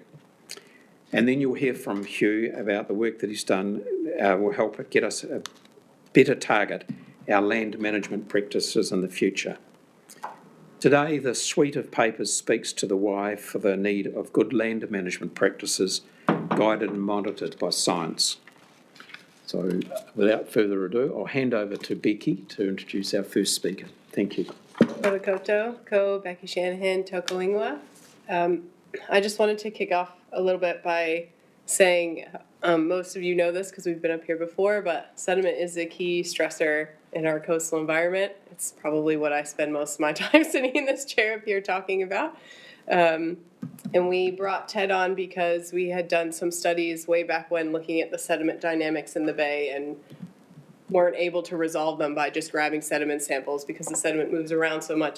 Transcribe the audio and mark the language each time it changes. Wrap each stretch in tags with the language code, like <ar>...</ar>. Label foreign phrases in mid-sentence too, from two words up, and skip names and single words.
<en>And then you'll hear from Hugh about the work that he's done will help get us a better target our land management practices in the future. Today, the suite of papers speaks to the why for the need of good land management practices guided and monitored by science. So without further ado, I'll hand over to Becky to introduce our first speaker. Thank you.</en> <mi>Ora koutou, ko Becky Shanahan, toko ingoa.</mi> <en>I just wanted to kick off a little bit by saying, most of you know this because we've been up here before, but sediment is a key stressor in our coastal environment. It's probably what I spend most of my time sitting in this chair up here talking about. And we brought Ted on because we had done some studies way back when looking at the sediment dynamics in the bay and weren't able to resolve them by just grabbing sediment samples because the sediment moves around so much.</en>